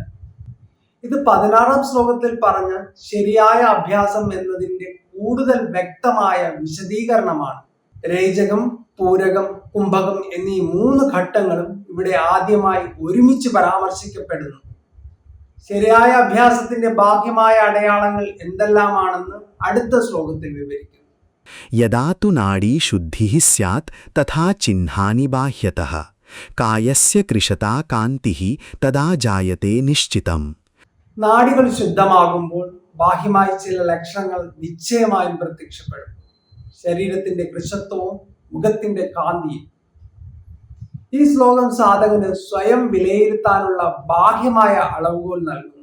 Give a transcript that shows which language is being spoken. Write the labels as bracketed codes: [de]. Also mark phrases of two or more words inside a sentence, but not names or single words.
[ml] ഇത് 16-ാം ശ്ലോകത്തിൽ പറഞ്ഞ ശരിയായ അഭ്യാസം എന്നതിന്റെ കൂടുതൽ വ്യക്തമായ വിശദീകരണമാണ്. രേചകം, പൂരകം, കുംഭകം എന്നീ 3 ഘട്ടങ്ങളും ഇവിടെ ആദ്യമായി ഒരുമിച്ച് പരാമർശിക്കപ്പെടുന്നു. ശരിയായ അഭ്യാസത്തിന്റെ ബാഹ്യമായ അടയാളങ്ങൾ എന്തെല്ലാമാണെന്ന് അടുത്ത ശ്ലോകത്തിൽ വിവരിക്കുന്നു. [sa] यदा तु नाडी शुद्धिः स्यात् तथा चिह्नानि बाह्यतः कायस्य कृशता कान्तिः तदा जायते निश्चितम्. [ml] നാഡികൾ ശുദ്ധമാകുമ്പോൾ ബാഹ്യമായി ചില ലക്ഷണങ്ങൾ നിശ്ചയമായും പ്രത്യക്ഷപ്പെടും. ശരീരത്തിന്റെ കൃശത്വവും മുഖത്തിന്റെ കാന്തിയും. ഈ ശ്ലോകം സാധകന് സ്വയം വിലയിരുത്താനുള്ള ബാഹ്യമായ അളവുകോൽ നൽകുന്നു.